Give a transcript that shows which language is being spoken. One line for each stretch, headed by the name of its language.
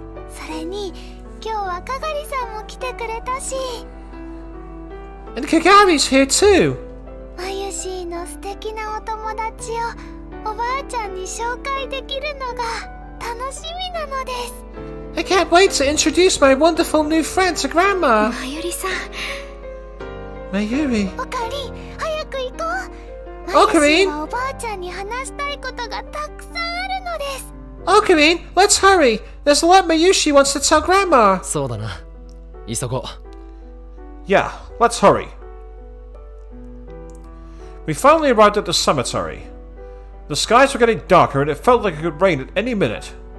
Japanese: それに今日はかがりさんも来てくれたし、
English: And Kagari's here too.
Japanese: まゆしーの素敵なお友達をおばあちゃんに紹介できるのが楽しみなのです。
English: I can't wait to introduce my wonderful new friend to Grandma.
Japanese: まゆりさん、
English: Mayuri.
Japanese: おかりん、早く行こう。オカリン、まゆしーはおばあちゃんに話したいことがたくさんあるのです。
English: Okarin, let's hurry. There's a lot Mayushi wants to tell Grandma.
Japanese: そうだな。急ごう。
English: Yeah, let's hurry. We finally arrived at the cemetery. The skies were getting darker and it felt like it could rain at any minute.